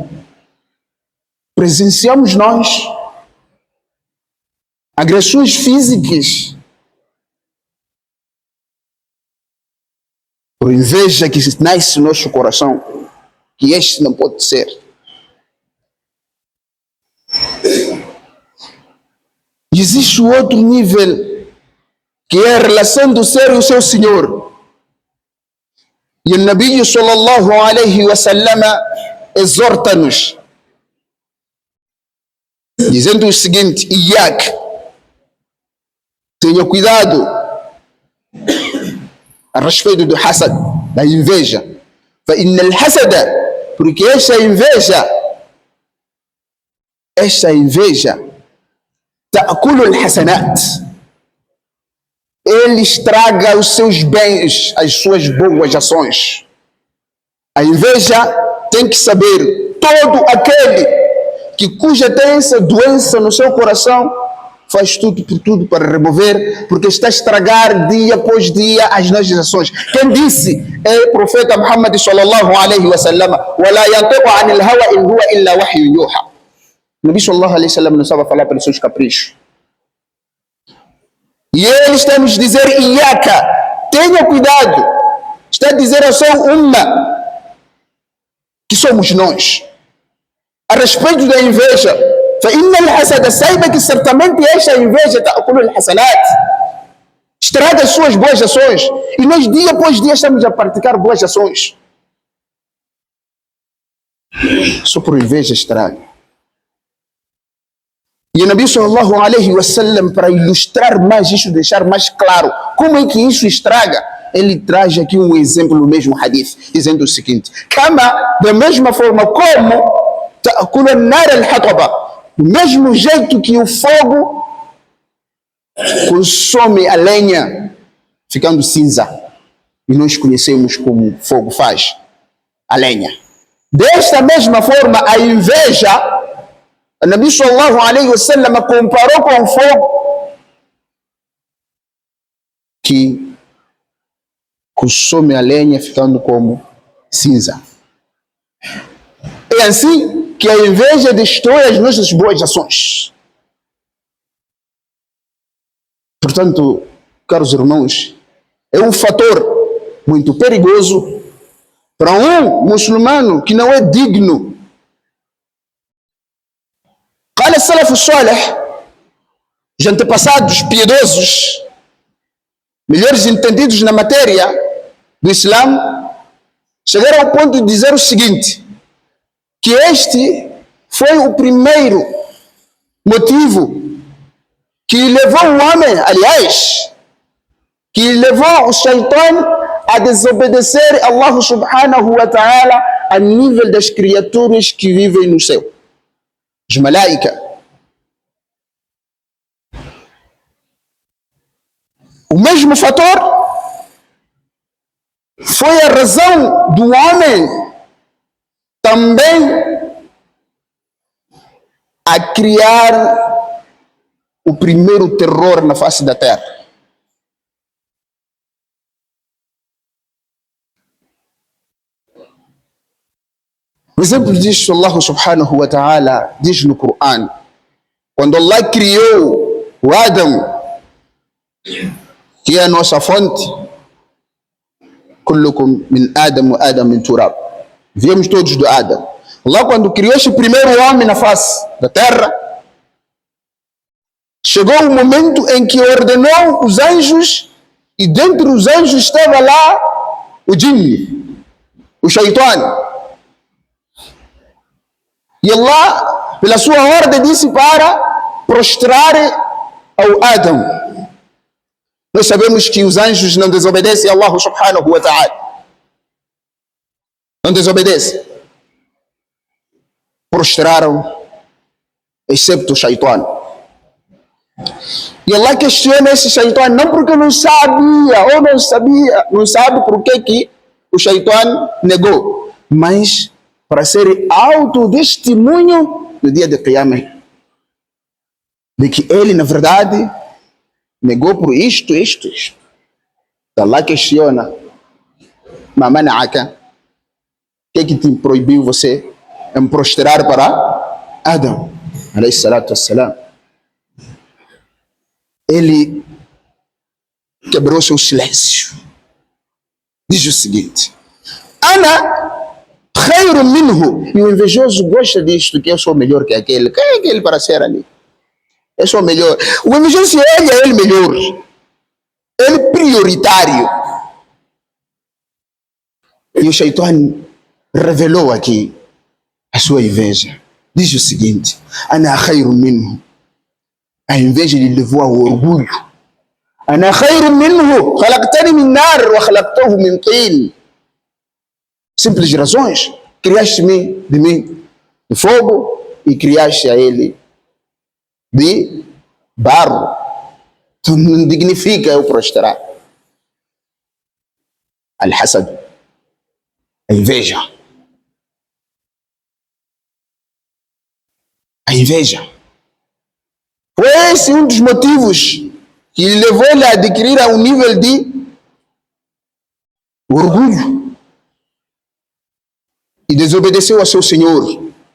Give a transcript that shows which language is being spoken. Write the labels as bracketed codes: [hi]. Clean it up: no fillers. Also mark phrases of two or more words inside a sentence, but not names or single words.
[pt] Presenciamos nós agressões físicas por inveja que nasce no nosso coração, que este não pode ser. E existe outro nível, que é a relação do ser e o seu Senhor. E o Nabi [ar] صلى الله عليه وسلم [pt] exorta-nos, dizendo o seguinte: Iyak, tenha cuidado a respeito do hasad, da inveja. [ar] فإن الحسد, [pt] porque esta inveja, [ar] تأكل الحسنات, [pt] ele estraga os seus bens, as suas boas ações. A inveja tem que saber, todo aquele cuja tem essa doença no seu coração, faz tudo por tudo para remover, porque está a estragar dia após dia as nossas ações. Quem disse é o profeta Muhammad [ar] صلى الله عليه وسلم: وَلَا يَنْطِقُ عَنِ الْهَوَى إِنْ هُوَ إِلَّا وَحْيٌ يُوحَى. [pt] O Nabi [ar] صلى الله عليه وسلم [pt] não sabe falar pelos seus caprichos. E ele está a nos dizer: Iyaka, tenha cuidado. Está a dizer a sua umma, que somos nós, a respeito da inveja. [ar] فإن الحسد, [pt] saiba que certamente esta inveja [ar] تأكل الحسنات, [pt] estraga as suas boas ações. E nós dia após dia estamos a praticar boas ações. Só por inveja estraga. E o Nabi [ar] صلى الله عليه وسلم, [pt] para ilustrar mais isso, deixar mais claro como é que isso estraga, ele traz aqui um exemplo no mesmo hadith, dizendo o seguinte: Kama, da mesma forma como [ar] تأكل النار الحطب, [pt] do mesmo jeito que o fogo consome a lenha, ficando cinza. E nós conhecemos como o fogo faz a lenha. Desta mesma forma, a inveja, o Nabi [ar] صلى الله عليه وسلم [pt] comparou com o fogo que consome a lenha ficando como cinza. É assim que a inveja destrói as nossas boas ações. Portanto, caros irmãos, é um fator muito perigoso para um muçulmano que não é digno. [ar] قال السلف الصالح, [pt] os antepassados piedosos, melhores entendidos na matéria do Islã, chegaram ao ponto de dizer o seguinte, que este foi o primeiro motivo que levou o homem, aliás, que levou o Shaitan a desobedecer Allah [ar] سبحانه وتعالى [pt] a nível das criaturas que vivem no céu, os malaika. O mesmo fator foi a razão do homem também a criar o primeiro terror na face da terra. Por exemplo disso, Allah [ar] سبحانه وتعالى [pt] diz no Corão, quando Allah criou o Adão, que é a nossa fonte, [ar] كلكم من آدم وآدم من تراب, [pt] viemos todos do Adão. Allah, quando criou este primeiro homem na face da terra, chegou o momento em que ordenou os anjos, e dentre os anjos estava lá o Jinn, o Shaitan. E Allah, pela sua ordem, disse para prostrar ao Adão. Nós sabemos que os anjos não desobedecem a Allah [ar] سبحانه وتعالى. [pt] Não desobedecem. Prostraram, excepto o Shaitan. E Allah questiona esse Shaitan, não porque não sabia, ou não sabia, não sabe por que o Shaitan negou, mas para ser autotestemunho no dia de Qiyamah, de que ele, na verdade, negou por isto. Allah questiona, mamana'aka, o que te proibiu você em prostrar para Adão, [ar] عليه الصلاة والسلام? [pt] Ele quebrou seu silêncio. Diz o seguinte: [ar] أنا خير منه. [pt] E o invejoso gosta disto, que eu sou melhor que aquele. Quem é aquele para ser ali? Eu sou melhor. O invejoso é ele melhor. Ele prioritário. E o Shaitan revelou aqui a sua inveja. Diz o seguinte: [ar] أنا خير منه. [pt] A inveja lhe levou ao orgulho. [ar] أنا خير منه، خلقتني من نار وخلقته من طين. [pt] Simples razões. Criaste-me de mim de fogo e criaste a ele de barro. Então não dignifica eu prostrar. Al-Hasad, a inveja. A inveja. Foi esse um dos motivos que levou ele a adquirir a um nível de orgulho e desobedeceu a seu Senhor.